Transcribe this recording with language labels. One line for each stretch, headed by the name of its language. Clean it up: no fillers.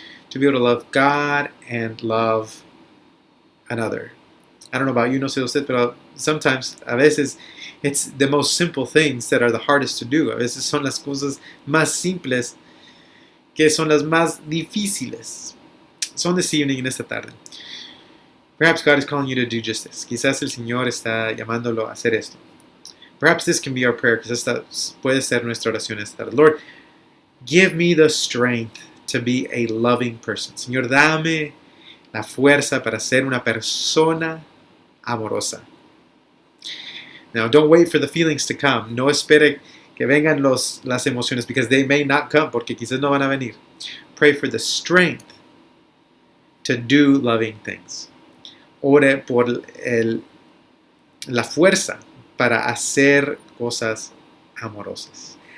English: To be able to love God and love another. I don't know about you,
Spanish: no sé usted, pero
English: sometimes,
Spanish: a veces,
English: it's the most simple things that are the hardest to do.
Spanish: A veces son las cosas más simples que son las más difíciles.
English: So this evening,
Spanish: en esta tarde,
English: perhaps God is calling you to do just this.
Spanish: Quizás el Señor está llamándolo a hacer esto.
English: Perhaps this can be our prayer.
Spanish: Quizás esta puede ser nuestra oración esta tarde.
English: Lord, give me the strength to be a loving person.
Spanish: Señor, dame la fuerza para ser una persona amorosa.
English: Now, don't wait for the feelings to come.
Spanish: No espere que vengan las emociones,
English: because they may not come,
Spanish: porque quizás no van a venir.
English: Pray for the strength to do loving things.
Spanish: Ore por la fuerza para hacer cosas amorosas.